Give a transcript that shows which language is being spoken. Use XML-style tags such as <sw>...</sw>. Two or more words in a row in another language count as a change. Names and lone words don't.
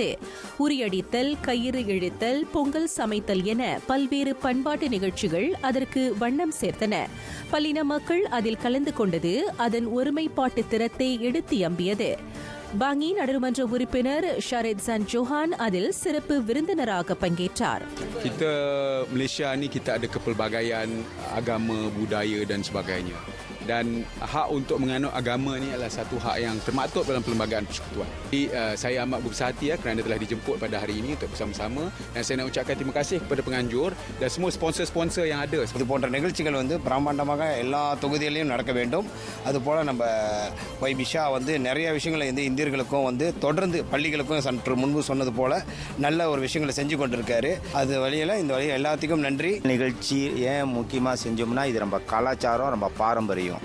<ta>உரியடித்தல், கயிறு இழுத்தல், பொங்கல் சமைத்தல் என பல்வேறு பண்பாட்டு நிகழ்ச்சிகள் அதற்கு வண்ணம் சேர்த்தன. பல்லின மக்கள் அதில் கலந்து கொண்டது அதன் ஒருமைப்பாட்டு திறத்தை எடுத்தியம்பியது. பாங்கி நாடாளுமன்ற உறுப்பினர் ஷாரித்சான் ஜோஹான் அதில் சிறப்பு விருந்தினராக பங்கேற்றார்.</ta> <ms>Kita Malaysia ni kita ada kepelbagaian agama, budaya dan sebagainya. dan hak untuk menganut agama ni adalah satu hak yang termaktub dalam Perlembagaan Persekutuan. Jadi saya amat berbesar hati kerana telah dijemput pada hari ini untuk bersama-sama, dan saya nak ucapkan terima kasih kepada penganjur dan semua sponsor-sponsor yang ada.</ms> <ta>இது போன்ற நிகழ்ச்சிகள் பிரம்மாண்டமாக எல்லா தொகுதிகளிலும் நடக்க வேண்டும். அதுபோல் நம்ம பிஷா நிறைய விஷயங்களை இந்தியர்களுக்கும் தொடர்ந்து பள்ளிகளுக்கும் சற்று முன்பு சொன்னது போல நல்ல ஒரு விஷயங்களை செஞ்சு கொண்டிருக்காரு. அது வழியில் இந்த வழியில் எல்லாத்துக்கும் நன்றி. நிகழ்ச்சி ஏன் முக்கியமாக செஞ்சோம்னா இது நம்ம கலாச்சாரம், நம்ம பாரம்பரியம்.</ta>